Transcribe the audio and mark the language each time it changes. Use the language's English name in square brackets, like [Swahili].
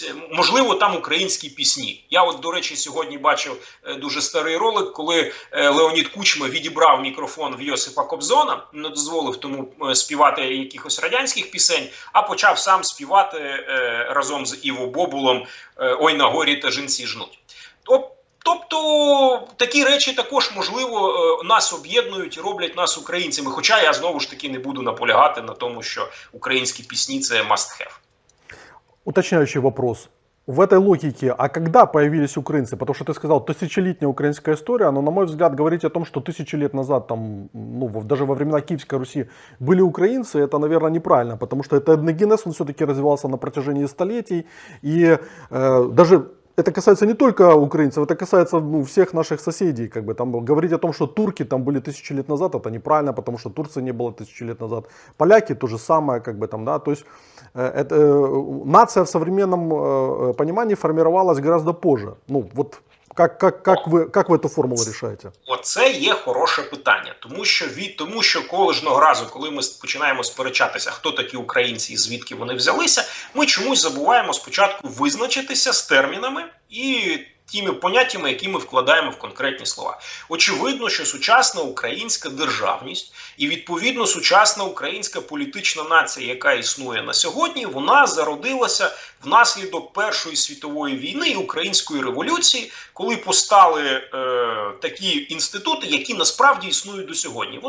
[Ukrainian] можливо, там українські пісні. Я от, до речі, сьогодні бачив дуже старий ролик, коли Леонід Кучма відібрав мікрофон в Йосипа Кобзона, не дозволив тому співати якихось радянських пісень, а почав сам співати разом з Іво Бобулом «Ой на горі та жінці жнуть». Тобто такі речі також, можливо, нас об'єднують і роблять нас українцями. Хоча я знову ж таки не буду наполягати на тому, що українські пісні – це [English] must have. [Russian] Уточняющий вопрос. В этой логике, а когда появились украинцы? Потому что ты сказал, тысячелетняя украинская история, но, на мой взгляд, говорить о том, что 1000 лет назад, там, ну, даже во времена Киевской Руси были украинцы, это, наверное, неправильно, потому что это этногенез, он все-таки развивался на протяжении столетий, и даже это касается не только украинцев, это касается, ну, всех наших соседей. Как бы, там, говорить о том, что турки там были 1000 лет назад, это неправильно, потому что Турции не было 1000 лет назад. Поляки то же самое, как бы, там, да, то есть нация в современном понимании формировалась гораздо позже. Ну, вот как вы эту формулу решаете? [Ukrainian] Оце є хороше питання, тому що кожного разу, коли ми починаємо сперечатися, хто такі українці і звідки вони взялися, ми чомусь забуваємо спочатку визначитися з термінами і тими поняттями, які ми вкладаємо в конкретні слова. Очевидно, що сучасна українська державність і, відповідно, сучасна українська політична нація, яка існує на сьогодні, вона зародилася внаслідок Першої світової війни і Української революції, коли постали такі інститути, які насправді існують до сьогодні.